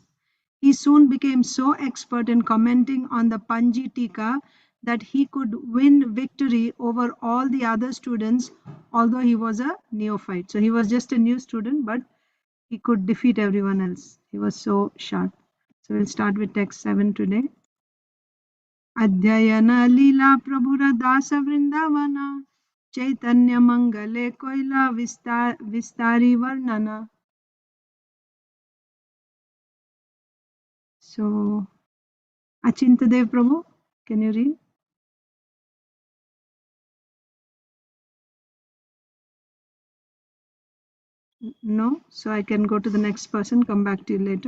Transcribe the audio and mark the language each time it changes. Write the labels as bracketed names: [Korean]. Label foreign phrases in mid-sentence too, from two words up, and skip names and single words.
[English] He soon became so expert in commenting on the Panji Tika that he could win victory over all the other students, although he was a neophyte. So he was just a new student, but he could defeat everyone else. He was so sharp. So we'll start with text 7 today. [Bangla] অধ্যয়ন লীলা প্রভুর দাস বৃন্দাবন চৈতন্য মঙ্গলে কৈলা বিস্তারি বর্ণন. [English] So Achintadev Prabhu, can you read? No, so I can go to the next person, come back to you later.